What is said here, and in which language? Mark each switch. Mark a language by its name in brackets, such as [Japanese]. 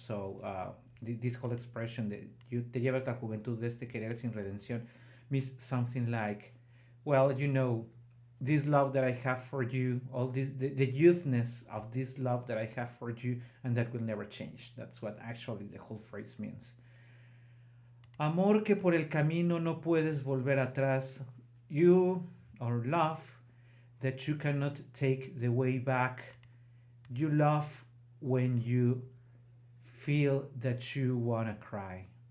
[English] So this whole expression that you [Spanish] te llevas la juventud de este querer sin redención [English] means something like, well, this love that I have for you, all this, the youthness of this love that I have for you, and that will never change. That's what actually the whole phrase means. [Spanish] Amor, que por el camino no puedes volver atrás. [English] You, or love, that you cannot take the way back. You love when you feel that you wanna cry.